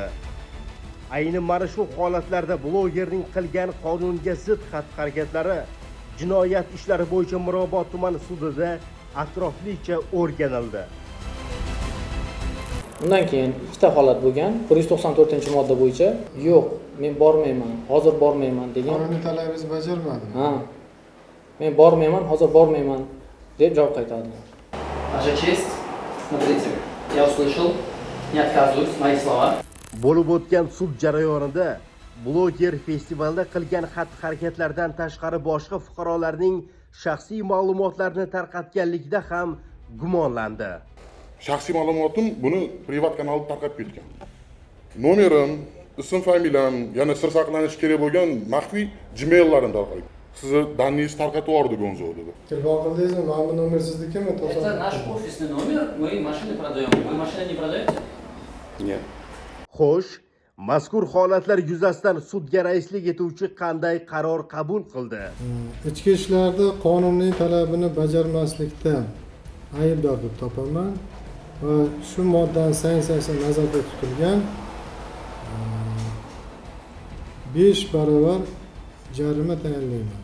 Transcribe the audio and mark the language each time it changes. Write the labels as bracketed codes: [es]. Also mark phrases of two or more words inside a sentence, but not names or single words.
[uz] Ayni mana shu holatlarda blogerning qilgan qonunga zid xatti-harakatlari jinoyat ishlari bo'yicha Mirobod tumani sudida atroflicha o'rganildi. Undan keyin ikkita holat bo'lgan. 194-modda bo'yicha yo'q, men bormayman, hozir bormayman degan. Qonuniy talabingizni bajarmadim. Ha. Men bormayman, hozir bormayman deb javob qaytardi. [ru] Ваша честь, смотрите, я услышал, не отказываюсь, мои слова. [uz] Bo'lib o'tgan sud jarayonida bloger festivalda qilgan xatti-harakatlardan tashqari boshqa fuqarolarning shaxsiy ma'lumotlarini tarqatganlikda ham gumonlandi. Shaxsiy ma'lumotim buni privat kanalda tarqatib ketgan. Nomerim, ism familiyam, yana sir saqlanishi kerak bo'lgan maxfiy Gmail'larim tarqalgan. Sizni danningizni tarqatib yubordi Gonzo dedi. Telefon qildingizmi? Mana bu nomer siznikimi? [ru] Это наш офисный номер, мы машины продаем. Вы машины не продаете? Нет. [uz] Xo'sh, mazkur holatlar yuzasidan sudga raislik etuvchi qanday qaror qabul qildi? Ichki ishlarda qonuniy talabini bajarmaslikda aybdor deb topaman va shu moddaning sanksiyasi nazarda tutilgan 5 barobar jarima tayinlayman.